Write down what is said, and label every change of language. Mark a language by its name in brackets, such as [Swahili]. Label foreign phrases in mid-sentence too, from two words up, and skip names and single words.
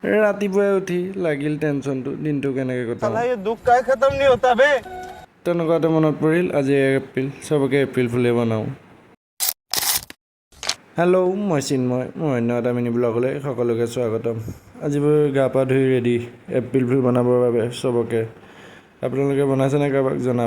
[Assamese] ৰাতিপুৱাই উঠি লাগিল টেনশ্যনটো দিনটো কেনেকৈ কটাওঁ। [Hindi] साला ये दुख का खत्म नहीं होता बे। [Assamese] তেনেকুৱাতে মনত পৰিল আজি 1 এপ্ৰিল, চবকে [English] April fool [Assamese] বনাওঁ। হেল্ল', মই চিন্ময়, মোৰ অন্য এটা [English] mini vlog [Assamese] সকলোকে স্বাগতম। আজি মই গা পা ধুই ৰেডি [English] April fool [Assamese] বনাবৰ বাবে চবকে। আপোনালোকে বনাইছেনে কাৰোবাক জনাব।